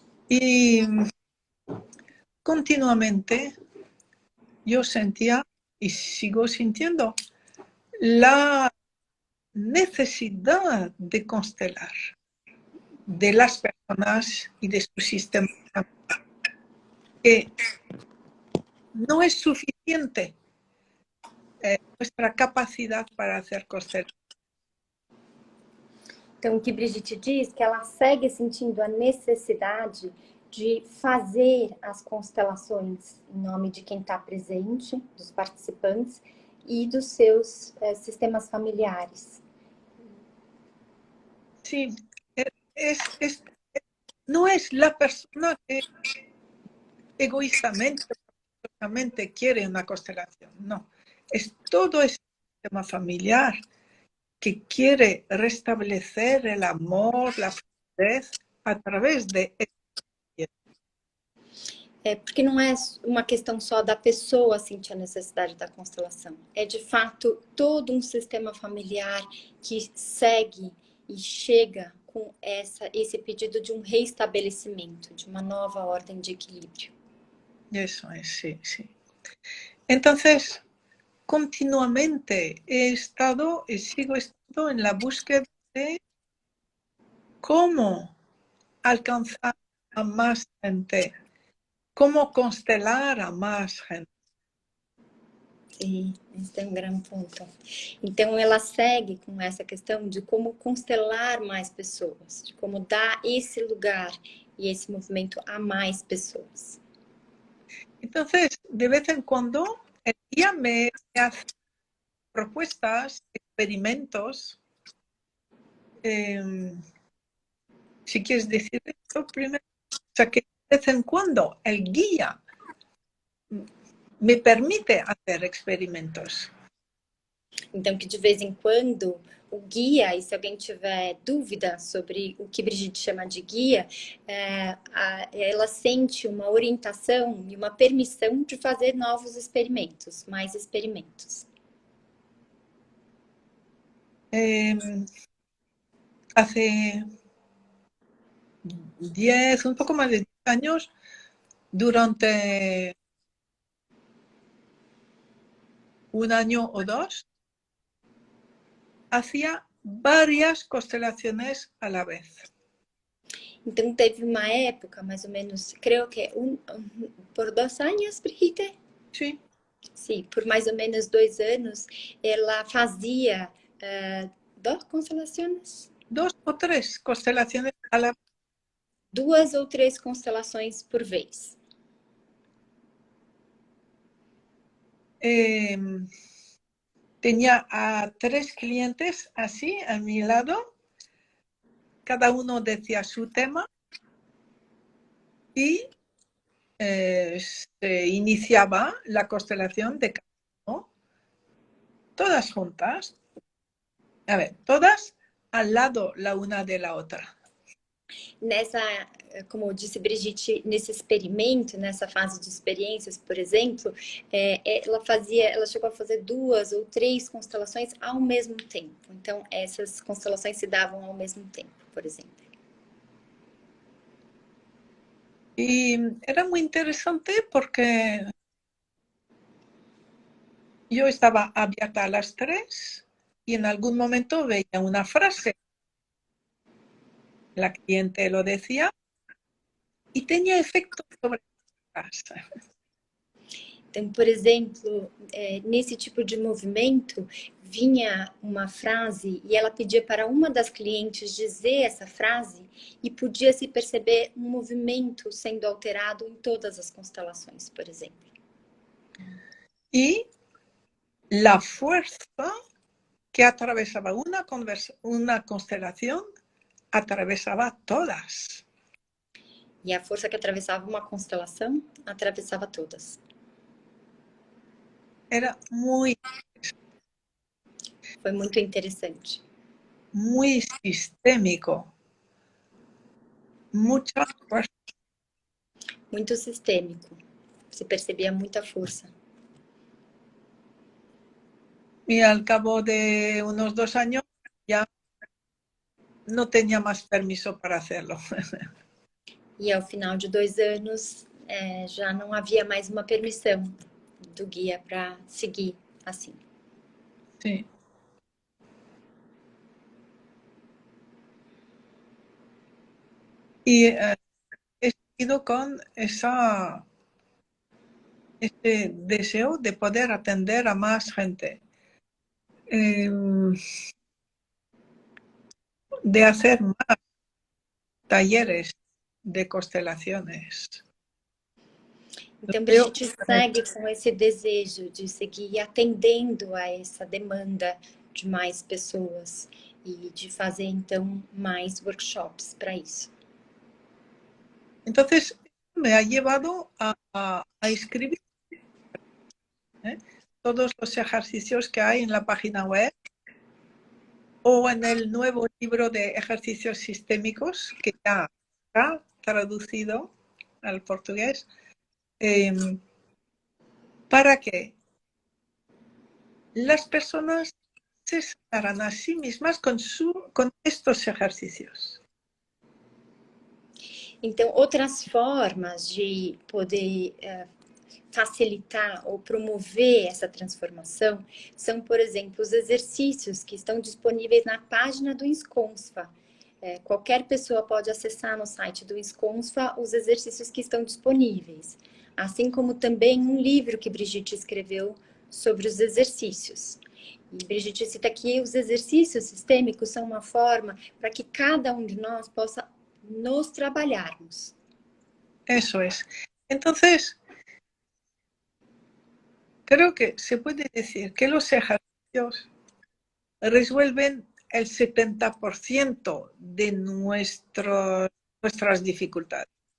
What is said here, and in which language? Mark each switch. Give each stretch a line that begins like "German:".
Spanish: Y continuamente yo sentía y sigo sintiendo la necesidad de constelar de las personas y de su sistema, que no es suficiente nuestra capacidad para hacer constelación.
Portuguese: Então, o que Brigitte diz que ela segue sentindo a necessidade de fazer as constelações em nome de quem está presente, dos participantes e dos seus sistemas familiares.
Spanish: Sí, no es la persona que egoístamente quiere una constelación, no. Es todo ese sistema familiar que quiere restablecer el amor, la fluidez a través de...
Portuguese: Porque não é uma questão só da pessoa sentir a necessidade da constelação. É, de fato, todo um sistema familiar que segue e chega com esse pedido de um reestabelecimento, de uma nova ordem de equilíbrio.
Spanish: Eso es, sí, sí. Entonces, continuamente he estado y sigo estando en la búsqueda de cómo alcanzar a más gente, cómo constelar a más gente.
Portuguese: Sim, esse é um grande ponto. Então, ela segue com essa questão de como constelar mais pessoas, de como dar esse lugar e esse movimento a mais pessoas.
Spanish: Entonces, de vez en cuando, el guía me hace propuestas, experimentos. Si quieres decir esto primero, o sea, que de vez en cuando el guía me permite hacer experimentos.
Portuguese: Então, que de vez em quando o guia, e se alguém tiver dúvida sobre o que Brigitte chama de guia, ela sente uma orientação e uma permissão de fazer novos experimentos, mais experimentos.
Spanish: Hace 10, un poco más de 10 años, durante un año o dos, hacía varias constelaciones a la vez.
Portuguese: Então, teve uma época, mais ou menos, creio que por 2 anos, Brigitte?
Spanish: Sí.
Portuguese: Sim, por mais ou menos 2 anos, ela fazia 2 constelações?
Spanish: 2 o 3 constelaciones a la vez.
Portuguese: 2 ou 3 constelações por vez.
Spanish: Tenía a 3 clientes así a mi lado, cada uno decía su tema y se iniciaba la constelación de cada uno, todas juntas, a ver, todas al lado la una de la otra.
Portuguese: Nessa, como disse Brigitte, nesse experimento, nessa fase de experiências, por exemplo, ela chegou a fazer 2 ou 3 constelações ao mesmo tempo. Então, essas constelações se davam ao mesmo tempo, por exemplo.
Spanish: Y era muy interesante porque yo estaba abierta a las 3 y en algún momento veía una frase. La cliente lo decía y tenía efecto sobre las.
Portuguese: Então, por exemplo, nesse tipo de movimento, vinha uma frase e ela pedia para uma das clientes dizer essa frase e podia se perceber um movimento sendo alterado em todas as constelações, por exemplo.
Spanish: Y la fuerza que atravesaba una constelación atravesaba todas.
Portuguese: E a força que atravessava uma constelação atravessava todas.
Spanish: Era muy,
Portuguese: Foi muito interessante.
Spanish: muy sistémico. Mucha fuerza.
Portuguese: Muito sistêmico. Se percebia muita força.
Spanish: Y al cabo de unos 2 años ya no tenía más permiso para hacerlo.
Portuguese: E ao final de 2 anos, já não havia mais uma permissão do guia para seguir assim.
Spanish: Sí. Y he seguido con ese deseo de poder atender a más gente, de hacer más talleres de constelaciones.
Portuguese: Então, Brigitte segue com esse desejo de seguir atendendo a essa demanda de mais pessoas e de fazer, então, mais workshops para isso.
Spanish: Entonces, me ha llevado a escribir todos los ejercicios que hay en la página web o en el nuevo libro de ejercicios sistémicos que ya está traducido al portugués, para que las personas se sanaran a sí mismas con estos ejercicios.
Portuguese: Então, outras formas de poder facilitar ou promover essa transformação são, por exemplo, os exercícios que estão disponíveis na página do Ensconsva. Qualquer pessoa pode acessar no site do Ensconsva os exercícios que estão disponíveis, assim como também um livro que Brigitte escreveu sobre os exercícios. E Brigitte cita que os exercícios sistêmicos são uma forma para que cada um de nós possa nos trabalharmos.
Spanish: Eso es. Entonces, creo que se puede decir que los ejercicios resuelven el 70% de nuestras dificultades.